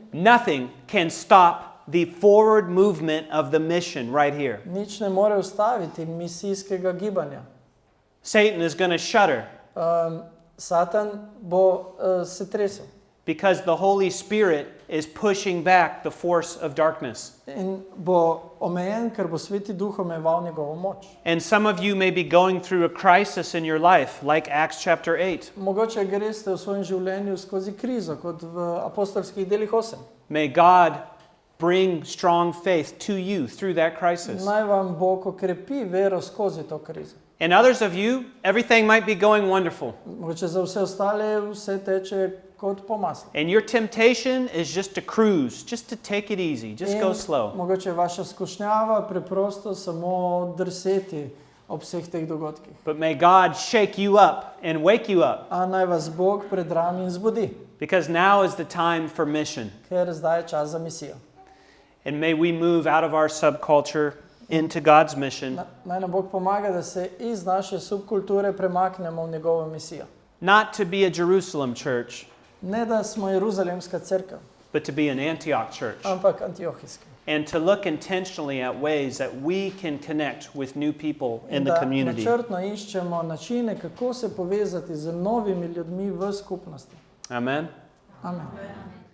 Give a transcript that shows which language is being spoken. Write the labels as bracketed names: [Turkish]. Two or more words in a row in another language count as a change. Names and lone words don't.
[English] nothing can stop the forward movement of the mission right here. [Slovenian] nič ne more ustaviti misijskega gibanja. [English] Satan is going to shudder [Slovenian] Satan bo se tresel [English] because the Holy Spirit is pushing back the force of darkness. [Slovenian] in bo omejen, ker bo Sveti Duh omejeval njegovo moč. [English] And some of you may be going through a crisis in your life, like Acts chapter 8. [Slovenian] Mogoče greste v svojem življenju skozi krizo, kot v apostolskih delih 8. [English] May God bring strong faith to you through that crisis. [Slovenian] Naj vam Bog okrepi vero skozi to krizo. [English] And others of you, everything might be going wonderful. [Slovenian] Mogoče za vse ostale vse teče kot po maslu. [English] And your temptation is just to cruise, just to take it easy, just go slow. [Slovenian] Mogoče vaša skušnjava preprosto samo drseti ob vseh teh dogodkih. [English] But may God shake you up and wake you up, [Slovenian] A naj vas Bog predrami in zbudi, [English] because now is the time for mission. [Slovenian] ker zdaj je čas za misijo. [English] And may we move out of our subculture into God's mission, [Slovenian] Naj nam Bog pomaga, da se iz naše subkulture premaknemo v njegovo misijo. [English] not to be a Jerusalem church, [Slovenian] Ne, da smo Jeruzalemska cerkev, [English] but to be an Antioch church. [Slovenian] ampak antiohijska. [English] And to look intentionally at ways that we can connect with new people in [Slovenian] In [English] the [Slovenian] da [English] community. [Slovenian] načrtno iščemo načine, kako se povezati z novimi ljudmi v skupnosti. [English] Amen. [Slovenian] Amen.